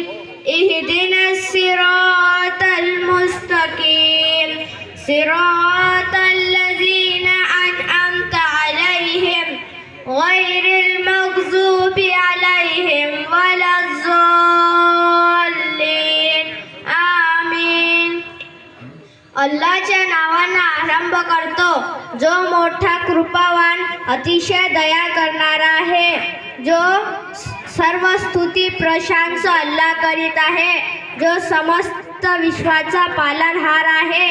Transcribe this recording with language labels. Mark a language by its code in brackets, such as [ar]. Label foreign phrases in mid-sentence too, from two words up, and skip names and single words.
[ar] اهدنا الصراط المستقيم صراط الذين أنعمت عليهم غير المغضوب عليهم ولا الضالين. आमीन। [mr] अल्लाहच्या नावाने आरंभ करतो, जो मोठा कृपावान अतिशय दया करणारा आहे। जो सर्व स्तुती प्रशंसा अल्लाह करीत आहे, जो समस्त विश्वाचा पालनहार आहे।